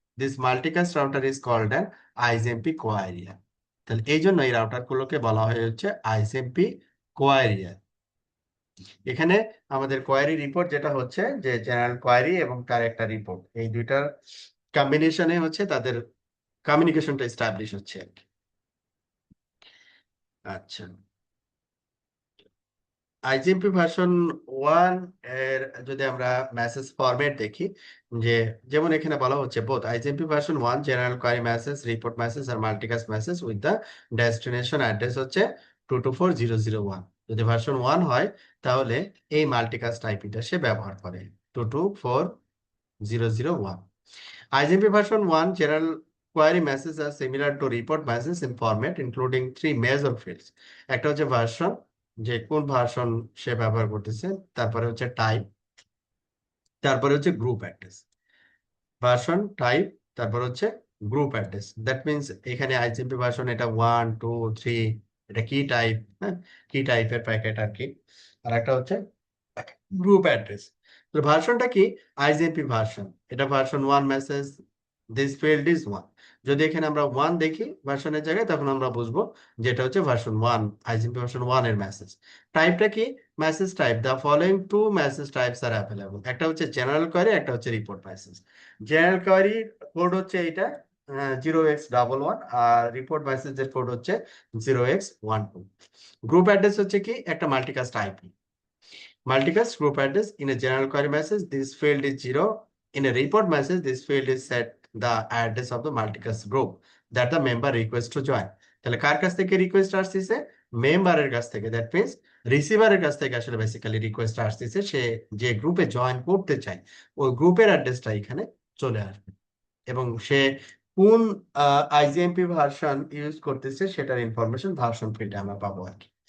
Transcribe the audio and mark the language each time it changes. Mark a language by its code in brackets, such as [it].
[en] This multicast router is called an IGMP querier. [bn] তাহলে এই জন্য এই রাউটার গুলোকে বলা হয় হচ্ছে IGMP কোয়ারিয়ার। এখানে আমাদের কোয়ারি রিপোর্ট যেটা হচ্ছে, যে জেনারেল কোয়ারি এবং তার একটা রিপোর্ট, এই দুইটার কম্বিনেশনে হচ্ছে তাদের কমিউনিকেশনটা এস্টাবলিশ হচ্ছে আর কি। আচ্ছা, আইজিএমপি ভার্সন 1 এর যদি আমরা মেসেজ ফরম্যাট দেখি, যে যেমন এখানে বলা হচ্ছে both IGMP version 1 general query message, report message আর multicast message [en] with the destination address [bn] হচ্ছে 224001। যদি ভার্সন 1 হয়, তাহলে এই মাল্টিকাস্ট আইপিটা সে ব্যবহার করে, 224001। [en] IGMP version 1 general query messages are similar to report messages in format including three major fields। [bn] একটা হচ্ছে version, যে কোন ভার্সন সে ব্যবহার করতেছে, তারপরে হচ্ছে টাইপ, তারপরে হচ্ছে গ্রুপ অ্যাড্রেস। ভার্সন, টাইপ, তারপর হচ্ছে গ্রুপ অ্যাড্রেস। [en] that means [bn] এখানে আইজিএমপি ভার্সন এটা 1 2 3, এটা কি টাইপ, হ্যাঁ, কি টাইপের প্যাকেট আর কি। আর একটা হচ্ছে গ্রুপ অ্যাড্রেস। তো ভার্সনটা কি, আইজিএমপি ভার্সন, এটা version 1 message, [en] This field is one. [bn] যদি এখানে আমরা ওয়ান দেখি ভার্সনের জায়গায়, তখন আমরা বুঝবো যেটা হচ্ছে version one, IGMP version one এর মেসেজ। টাইপটা কি? [en] Message type the following two message types are available. [bn] একটা হচ্ছে জেনারেল কোয়ারি, একটা হচ্ছে report message. General query code হচ্ছে এইটা 0x11, আর রিপোর্ট মেসেজের কোড হচ্ছে 0x12। গ্রুপ অ্যাড্রেস হচ্ছে কি? একটা multicast IP. [en] Multicast group address in a general query message, this field is 0. In a report message, this field is set the address of the multicast group that the member requests to join. [bn] তাহলে কার কাছ থেকে request আসছে? মেম্বারের কাছ থেকে। [en] that means [bn] রিসিভারের কাছ থেকে আসলে বেসিক্যালি রিকোয়েস্ট আসছে, সে যে গ্রুপে জয়েন করতে চায় ওই গ্রুপের অ্যাড্রেসটা এখানে চলে আসবে, এবং সে কোন আইজিএমপি ভার্সন ইউজ করতেছে সেটার ইনফরমেশন ভার্সন ফিল্ডে আমরা পাবো আর কি।